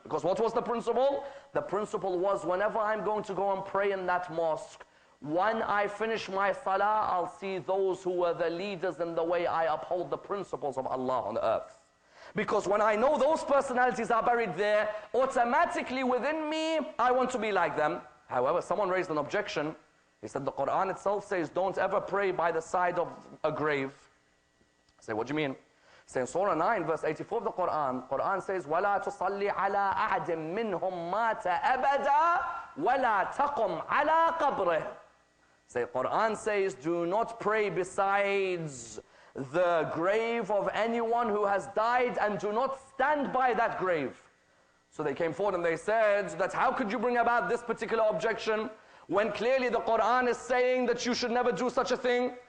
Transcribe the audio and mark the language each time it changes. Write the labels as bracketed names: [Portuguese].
[English] Because what was the principle? The principle was, whenever I'm going to go and pray in that mosque, when I finish my salah, I'll see those who were the leaders in the way I uphold the principles of Allah on earth. Because when I know those personalities are buried there, automatically within me, I want to be like them. However, someone raised an objection. He said the Quran itself says, don't ever pray by the side of a grave. I say, what do you mean? Say in Surah 9, verse 84 of the Quran says, [Arabic] وَلَا تُصَلِّ عَلَىٰ أَحَدٍ مِّنْهُمْ مَاتَ أَبَدًا وَلَا تَقُمْ عَلَىٰ قَبْرِهِ. [English] Say, Quran says, do not pray besides the grave of anyone who has died, and do not stand by that grave. So they came forward and they said that how could you bring about this particular objection when clearly the Quran is saying that you should never do such a thing?